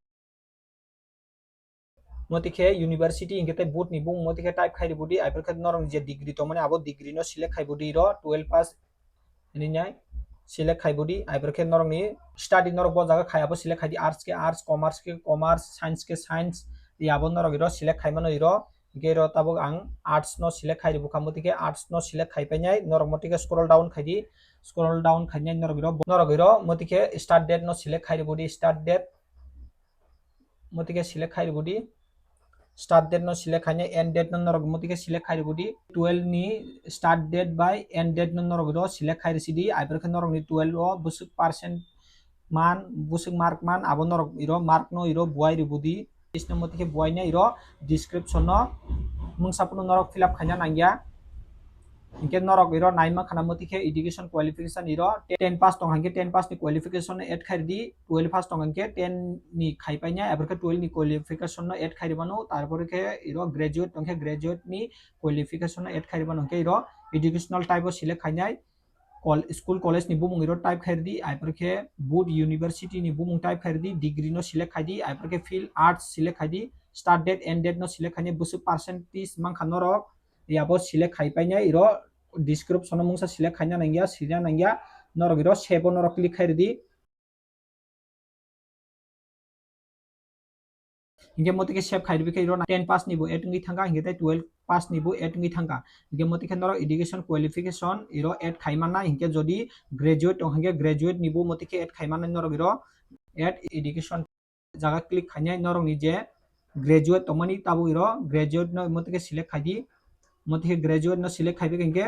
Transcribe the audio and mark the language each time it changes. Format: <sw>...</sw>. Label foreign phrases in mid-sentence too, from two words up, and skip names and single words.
<trp>motike university ingete board ni bumung motike type khairi budi aibor khe norok je degree to mane abo degree no select khai budi iro 12 pass ni nai select khai budi aibor khe norok ni study norok bo jaga khai abo select khai di arts ke</trp> <en>arts commerce</en> <trp>ke commerce science ke science abo norok iro select khai mano iro gero tabuk ang arts no select khai bukha motike arts no select khai painai norok motike</trp> <en>scroll down</en> <trp>khai di</trp> <en>scroll down</en> <trp>khainai norok iro motike</trp> <en>start date</en> <trp>no select khairi body</trp> <en>start date</en> <trp>motike select khairi body</trp> <en>start date</en> <trp>no select khainai</trp> <en>end date</en> <trp>no norok motike select khairi body 12 ni</trp> <en>start date by end date</en> <trp>no norok iro select khairi sidi aiber khe norok ni 12 o busuk percent man busuk mark man abo norok iro mark no iro buai ri budi isno motike buai na iro description no mungsapuno norok</trp> <en>fill up</en> <trp>khaina nangya inke norok iro naima khana motike</trp> <en>education qualification</en> <trp>iro 10 pass tong hangke 10 pass ni qualification no add khairi di 12 pass tong hangke 10 ni khaipaina abarke 12 ni qualification no add khairi banu tarpore ke iro graduate tongke graduate ni qualification no add khairi banu ke iro</trp> <en>educational type</en> <trp>o select khainai</trp> <en>school college</en> <trp>ni bumung iro type khairi di aiporke boot university ni bumung type khairi di degree no select khai di aiporke field arts select khai di</trp> <en>start date end date</en> <trp>no select khaine busu percentage mang khanorok yabo select khai paina iro description no mungsa select khaina nangya sirya nangya norok iro save norok click khairi di inge motike save khairi bike iro 10 pass ni bo etungi thanga inge 12 pass ni bo etungi thanga inge motike norok</trp> <en>education qualification</en> <trp>iro add khaimana inge jodi graduate tong hange graduate ni bo motike add khaimana norok iro</trp> <en>add education</en> <trp>jaga click khainai norok ni je graduate tomani tabu iro graduate no motike select khaidi motike graduate no select khaibe inge</trp>